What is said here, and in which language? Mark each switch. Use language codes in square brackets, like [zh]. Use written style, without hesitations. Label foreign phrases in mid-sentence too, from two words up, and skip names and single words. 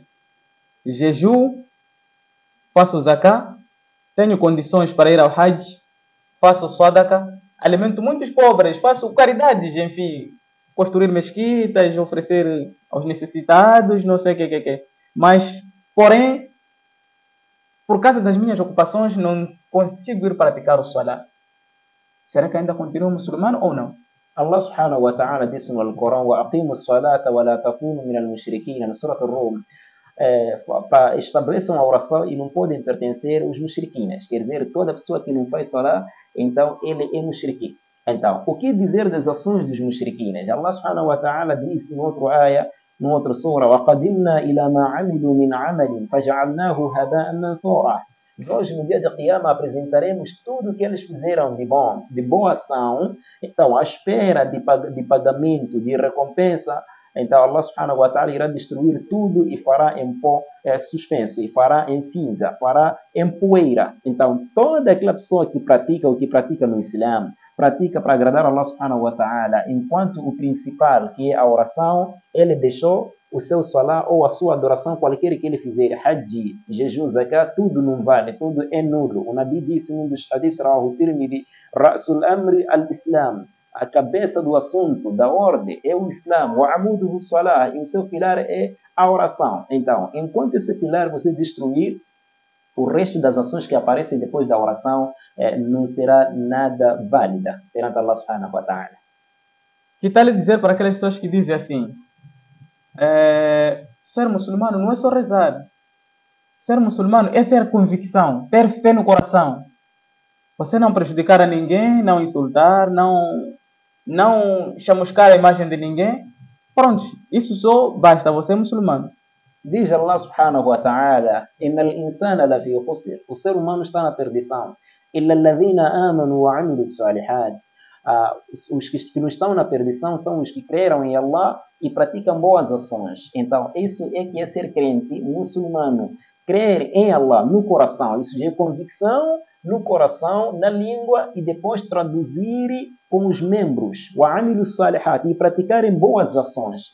[pt] Jejum, faço zakah, tenho condições para ir ao Hajj, faço sadaqa, alimento muitos pobres, faço caridades, enfim, construir mesquitas, oferecer aos necessitados, não sei o que. Mas, porém, por causa das minhas ocupações, não consigo ir praticar o salah. Será que ainda continuo muçulmano ou não? [ar] الله سبحانه وتعالى [pt] disse no Alcorão: [ar] وَأَقِيمُوا الصَّلَاةَ وَلَا تَكُونُوا مِنَ الْمُشْرِكِينَ, [pt] no Surat Ar-Rum. Estabeleçam a oração e não podem pertencer aos mushriquines. Quer dizer, toda pessoa que não faz salah, então ele é mushriqui. Então, o que dizer das ações dos mushriquines? [ar] الله سبحانه وتعالى [pt] disse no outro ayah, no outro surah: [ar] وَقَدِمْنَا إِلَى مَا عَمِلُوا مِنْ عَمَلٍ فَجَعَلْنَاهُ هَبَاءً مَنْثُورًا. [pt] Nós, no dia de Qiyamah, apresentaremos tudo o que eles fizeram de bom, de boa ação. Então, à espera de pagamento, de recompensa, então [ar] الله سبحانه وتعالى [pt] irá destruir tudo e fará em pó suspenso, e fará em cinza, fará em poeira. Então, toda aquela pessoa que pratica o que pratica no Islã, pratica para agradar [ar] الله سبحانه وتعالى, [pt] enquanto o principal, que é a oração, ele deixou o seu salah ou a sua adoração, qualquer que ele fizer, hajj, jejum, zakat, tudo não vale, tudo é nulo. O Nabi disse num dos hadiths, [ar] رواه الترمذي، رأس الأمر الإسلام, [pt] a cabeça do assunto, da ordem, é o Islã, o amudu do salah, e o seu pilar é a oração. Então, enquanto esse pilar você destruir, o resto das ações que aparecem depois da oração não será nada válida perante [ar] الله سبحانه وتعالى. [pt] Que tal dizer para aquelas pessoas que dizem assim: ser muçulmano não é só rezar. Ser muçulmano é ter convicção, ter fé no coração. Você não prejudicar a ninguém, não insultar, não chamuscar a imagem de ninguém. Pronto, isso só basta, você é muçulmano. [ar] Diz الله سبحانه وتعالى إن الإنسان لفي خسر. [pt] O ser humano está na perdição. [ar] إلا الذين آمنوا وعملوا الصالحات. [pt] Os que não estão na perdição são os que creram em Allah e praticam boas ações. Então, isso é que é ser crente muçulmano. crer em Allah no coração, isso já é convicção no coração, na língua e depois traduzir com os membros, e praticarem boas ações.